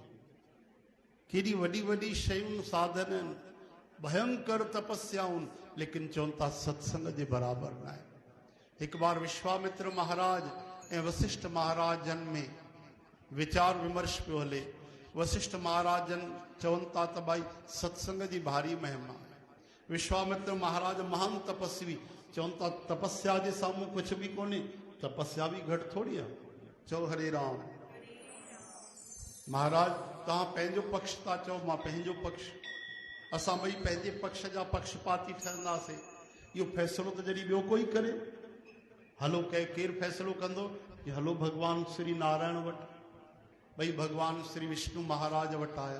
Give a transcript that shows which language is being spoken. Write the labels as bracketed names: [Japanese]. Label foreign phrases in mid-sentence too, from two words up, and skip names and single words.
[Sindhi] केॾी वॾी वॾी शयूं साधन आहिनि, भयंकर तपस्याऊं, लेकिन चवनि था सत्संग जे बराबरि न आहे। हिकु बार विश्वामित्र महाराज ऐं वशिष्ठ महाराजन में विचार विमर्श पियो हले। वशिष्ठ महाराजन चवनि था त भाई सत्संग जी भारी महिमा आहे। विश्वामित्र महाराज महान तपस्वी चवनि था तपस्या जे साम्हूं कुझु बि कोन्हे, तपस्या बि घटि थोड़ी आहे। चओ हरे राम। महाराज तव्हां पंहिंजो पक्ष था चओ, मां पंहिंजो पक्ष, असां ॿई पंहिंजे पक्ष जा पक्षपाती ठहंदासीं। इहो फ़ैसिलो त जॾहिं ॿियो कोई करे, हलो केरु फ़ैसिलो कंदो कि हलो भगवान श्री नारायण वटि। भई भगवान श्री विष्णु महाराज वटि आया।